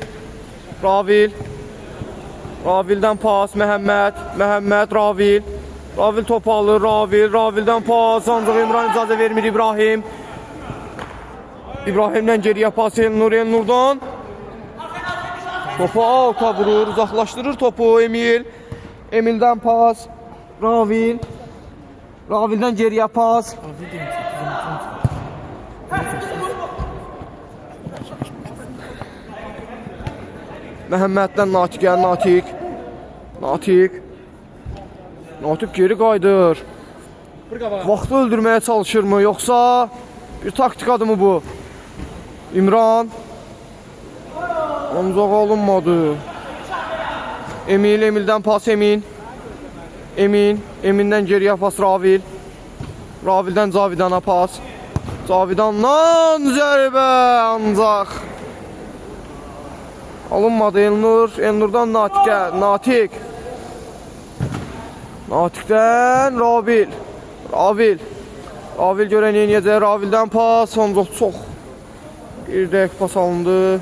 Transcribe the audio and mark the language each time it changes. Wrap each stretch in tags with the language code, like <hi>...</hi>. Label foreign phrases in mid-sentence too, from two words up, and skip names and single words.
<az>Ravildən pas, Məhəmməd, Ravil topu alır, Ravildən pas, ancaq İmran icazə vermir İbrahimdən geriyə pas Elnurdan. Topu alta vurur, uzaqlaşdırır topu Emildən pas, Ravildən geriyə pas. Məhəmməddən Natikə, Natik geri qayıdır. Vaxtı öldürməyə çalışır mı, yoxsa bir taktikadır mı bu? İmran ancaq alınmadı. Emildən pas Emin'dən geriyə pas Ravildən Cavidana pas. Cavidandan zərbə ancaq alınmadı. Elnurdan Natikdən Ravil görən yeniyəcək. Ravildən pas ancaq çox bir dəqiq pas alındı.</az>